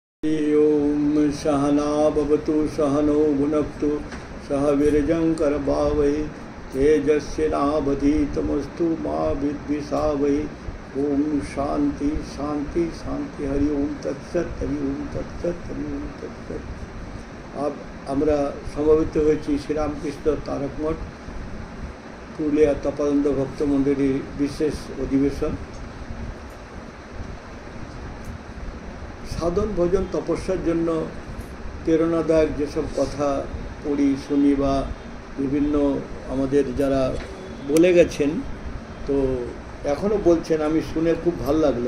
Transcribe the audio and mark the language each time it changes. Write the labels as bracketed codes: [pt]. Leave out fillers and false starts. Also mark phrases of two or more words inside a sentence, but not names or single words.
[sa] ओम सहना भवतु सहनो भुनक्तु सह वीर्यङ्करभावै तेजस्विनावधीतमस्तु मा विद्विषावै। ओम शांति शांति शांति। हरि ओम तत्सत हरि ओम तत्सत हरि ओम तत्सत। [bn] अब আমরা সমবেত হয়েছি শ্রীরামকৃষ্ণ তারক মঠ পুরুলিয়া তপানন্দ ভক্ত মন্ডলীর বিশেষ অধিবেশন। সাধন ভজন তপস্যার জন্য প্রেরণাদায়ক যেসব কথা পড়ি শুনি বা বিভিন্ন আমাদের যারা বলে গেছেন, তো এখনও বলছেন, আমি শুনে খুব ভালো লাগলো।